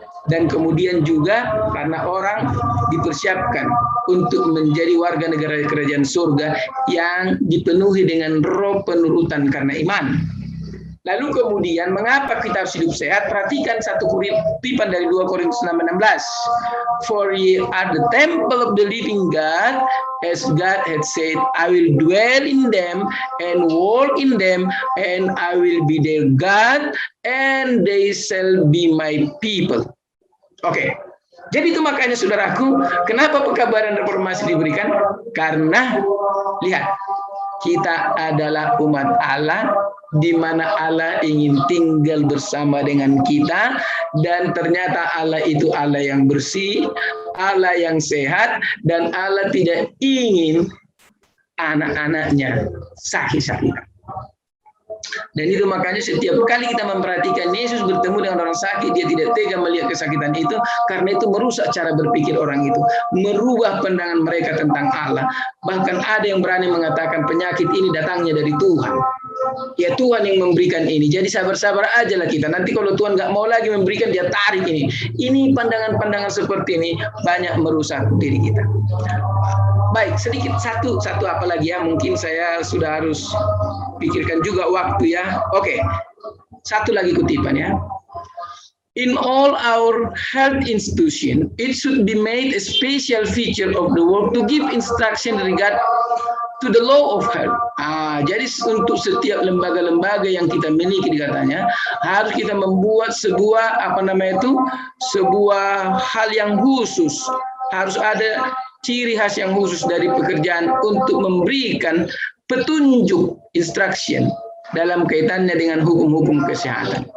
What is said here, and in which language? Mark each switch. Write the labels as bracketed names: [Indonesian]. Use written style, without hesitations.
[Indonesian] Dan kemudian juga karena orang dipersiapkan untuk menjadi warga negara kerajaan surga yang dipenuhi dengan roh penurutan karena iman. Lalu kemudian mengapa kita harus hidup sehat? Perhatikan satu kutipan dari 2 Korintus 6:16. [English] For ye are the temple of the living God, as God had said, I will dwell in them and walk in them, and I will be their God, and they shall be my people. [Indonesian] Oke. Jadi itu makanya saudaraku, kenapa pekabaran reformasi diberikan? Karena lihat, kita adalah umat Allah, di mana Allah ingin tinggal bersama dengan kita, dan ternyata Allah itu Allah yang bersih, Allah yang sehat, dan Allah tidak ingin anak-anaknya sakit-sakitan. Dan itu makanya setiap kali kita memperhatikan Yesus bertemu dengan orang sakit, dia tidak tega melihat kesakitan itu, karena itu merusak cara berpikir orang itu, merubah pandangan mereka tentang Allah. Bahkan ada yang berani mengatakan penyakit ini datangnya dari Tuhan. Ya Tuhan yang memberikan ini. Jadi sabar-sabar aja lah kita. Nanti kalau Tuhan nggak mau lagi memberikan, dia tarik ini. Ini pandangan-pandangan seperti ini banyak merusak diri kita. Baik, sedikit satu apa lagi ya? Mungkin saya sudah harus pikirkan juga waktu ya. Oke, satu lagi kutipan ya. [English] In all our health institution, it should be made a special feature of the work to give instruction regard to the law of health. [Indonesian] Jadi untuk setiap lembaga-lembaga yang kita miliki katanya harus kita membuat sebuah sebuah hal yang khusus. Harus ada ciri khas yang khusus dari pekerjaan untuk memberikan petunjuk instruction dalam kaitannya dengan hukum-hukum kesehatan.